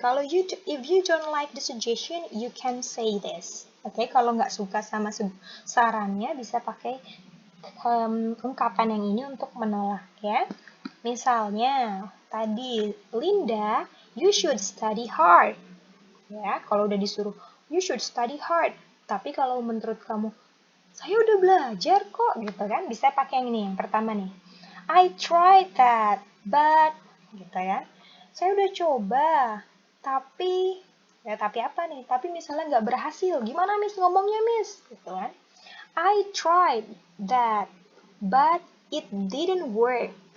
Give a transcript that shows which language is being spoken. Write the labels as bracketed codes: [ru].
[en] Kalau if you don't like the suggestion, you can say this. [id] Oke, kalau nggak suka sama sarannya, bisa pakai ungkapan yang ini untuk menolak ya. Misalnya, tadi Linda, [en] you should study hard. [id] Ya, kalau udah disuruh, [en] you should study hard. [id] Tapi kalau menurut kamu, saya udah belajar kok, gitu kan? Bisa pakai yang ini, yang pertama nih. [en] I tried that, but, [id] gitu ya. Saya udah coba, tapi, ya tapi apa nih? Tapi misalnya nggak berhasil. Gimana Miss ngomongnya Miss? Gitu kan? [en] I tried that, but it didn't work.